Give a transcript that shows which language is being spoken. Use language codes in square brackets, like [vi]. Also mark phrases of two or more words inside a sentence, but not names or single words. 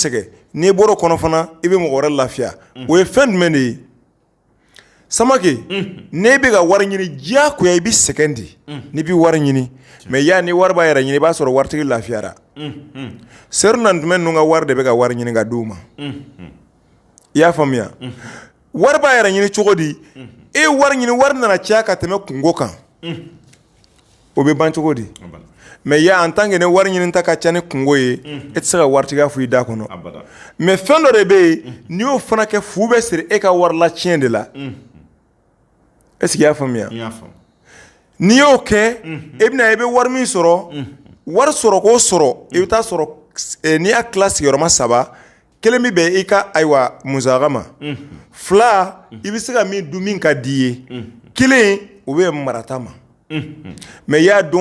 [bm] sɛgɛn n'i bɔr'o kɔnɔ fana i bɛ mɔgɔ wɛrɛ lafiya o ye fɛn jumɛn de ye Samake n'e bɛ ka wari ɲini diyagoya i bɛ sɛgɛn de n'i bɛ wari ɲini mais ya ni wari b'a yɛrɛ ɲini i b'a sɔrɔ waritigi lafiyara seeru na jumɛn ninnu ka wari de bɛ ka wari ɲini ka d'u ma i y'a faamuya wari b'a yɛrɛ ɲini cogo di e wari ɲini wari nana caya ka tɛmɛ kungo kan o bɛ ban cogo di mais ya [fr] en tant que [bm] ne wari ɲini ta ka ca ni kungo ye e tɛ se ka waritigiya fɔ i da kɔnɔ mais fɛn dɔ de bɛ yen n'i y'o fana kɛ fu bɛ siri e ka wari la tiɲɛ de la [fr] est-ce que [bm] i y'a faamuya n'i y'o kɛ e bɛna i bɛ wari min sɔrɔ wari sɔrɔ k'o sɔrɔ i bɛ taa sɔrɔ n'i y'a tila sigiyɔrɔma 3 kelen bɛ bɛn i ka ayiwa musaka ma 2 i bɛ se ka min dun min ka di ye 1 o bɛ marata ma mais y'a don